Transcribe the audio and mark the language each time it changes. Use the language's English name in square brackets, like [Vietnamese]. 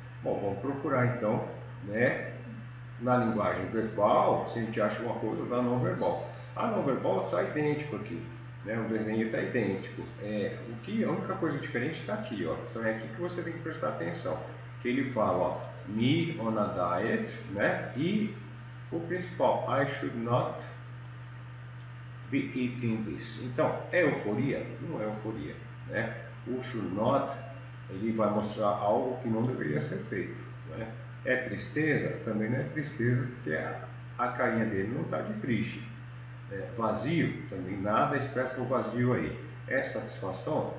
[Portuguese] Bom, vamos procurar então, né? Na linguagem verbal, se a gente acha uma coisa, na não verbal. A não verbal está idêntico aqui, né? O desenho está idêntico. A única coisa diferente está aqui, ó. Então é aqui que você tem que prestar atenção. Que ele fala, ó, [English] me on a diet, [Portuguese] né? E o principal, [English] I should not be eating this. [Portuguese] Então, é euforia? Não é euforia, né? O [English] should not, [Portuguese] ele vai mostrar algo que não deveria ser feito, né? É tristeza? Também não é tristeza, porque a carinha dele não está de triste. Vazio? Também nada expressa o vazio aí. É satisfação?